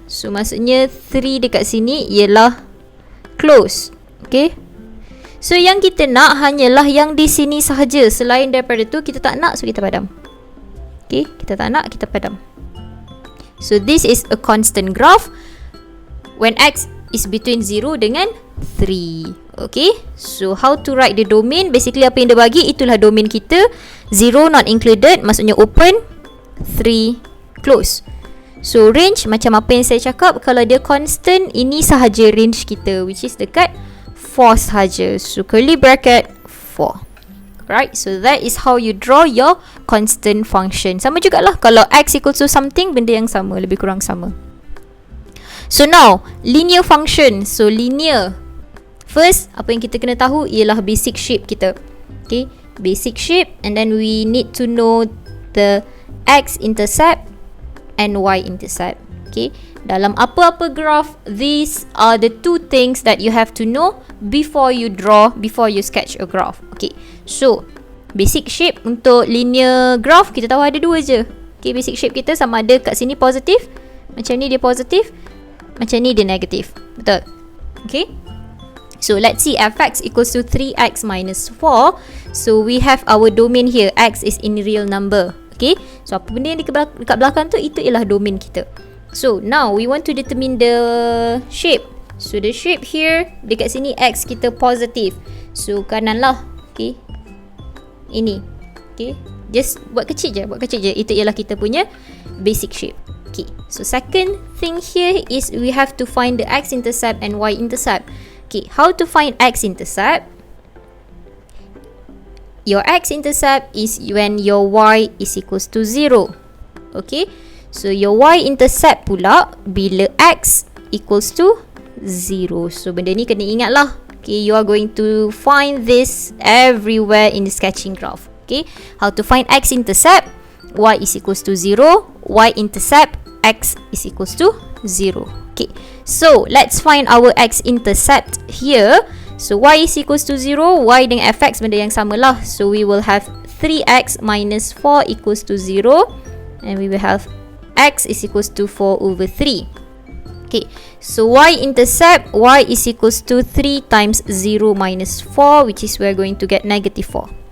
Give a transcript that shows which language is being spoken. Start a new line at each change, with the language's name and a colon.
Malay: So maksudnya 3 dekat sini ialah close. Okay, so yang kita nak hanyalah yang di sini sahaja. Selain daripada tu kita tak nak, so kita padam. Okay, kita tak nak, kita padam.
English: So this is a constant graph when x is between 0 dengan 3. Okay, so how to write the domain? Basically
Malay: apa yang dia bagi, itulah domain kita.
English: 0 not included, maksudnya open.
Malay: 3 close. So range macam apa yang saya cakap, kalau dia constant, ini sahaja range kita, which is dekat 4 sahaja.
English: So curly bracket 4. Right, so that is how you draw your constant function.
Malay: Sama jugalah kalau x equals to something, benda yang sama, lebih kurang sama.
English: So now linear function.
Malay: So linear, first apa yang kita kena tahu ialah basic shape kita.
English: Okay, basic shape, and then we need to know the x-intercept and y-intercept. Okay,
Malay: dalam apa-apa graph,
English: these are the two things that you have to know before you draw, before you sketch a graph.
Malay: Okay, so basic shape untuk linear graph kita tahu ada dua je. Okay, basic shape kita sama ada kat sini positif, macam ni dia positif, macam ni dia negatif. Betul?
English: Okay, so let's see fx equals to 3x minus 4. So we have our domain here. X is in real number.
Malay: Okay, so apa benda yang dekat belakang tu, itu ialah domain kita.
English: So now we want to determine the shape.
Malay: So the shape here, dekat sini x kita positif. So kanan lah. Okay, ini. Okay, just buat kecil je, Itu ialah kita punya basic shape.
English: Okay, so second thing here is we have to find the x-intercept and y-intercept. Okay, how to find x-intercept? Your x-intercept is when your y is equals to 0. Okay, so your y-intercept pula bila x equals to 0.
Malay: So benda ni kena ingat lah.
English: Okay, you are going to find this everywhere in the sketching graph. Okay, how to find x-intercept? Y is equals to 0. Y-intercept, x is equals to 0. Okay, so let's find our x-intercept here. So y is equals to 0,
Malay: y dengan fx benda yang sama lah.
English: So we will have 3x minus 4 equals to 0. And we will have x is equals to 4 over 3. Okay, so y-intercept, y is equals to 3 times 0 minus 4, which is we're going to get negative 4.